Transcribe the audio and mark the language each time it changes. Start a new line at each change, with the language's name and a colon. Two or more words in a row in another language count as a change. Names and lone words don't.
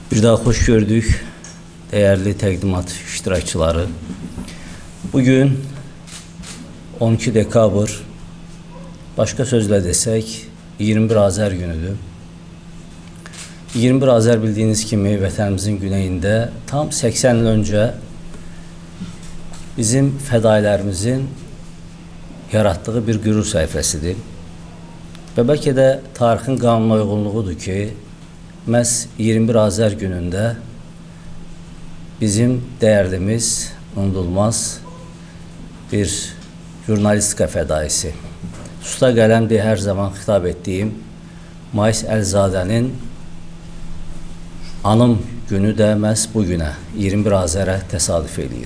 Azerbaijani: Bir daha hoş gördük değerli təqdimat iştirakçıları. Bugün 12 dekabr,
Turkish: başka sözle desek
Azerbaijani: 21 Azər günüdür. 21 Azər bildiğiniz kimi vətənimizin güneyində tam 80 il önce bizim fədailərimizin yarattığı bir qürur səhifəsidir. Və bəlkə də tarixin qanuna uyğunluğudur ki, məhz 21 Azər günündə bizim dəyərlimiz, unudulmaz bir jurnalistika fədaisi, usta qələm deyə hər zaman xitab etdiyim Mais Əlzadənin anım günü də məhz bu günə, 21 Azərə təsadüf edir.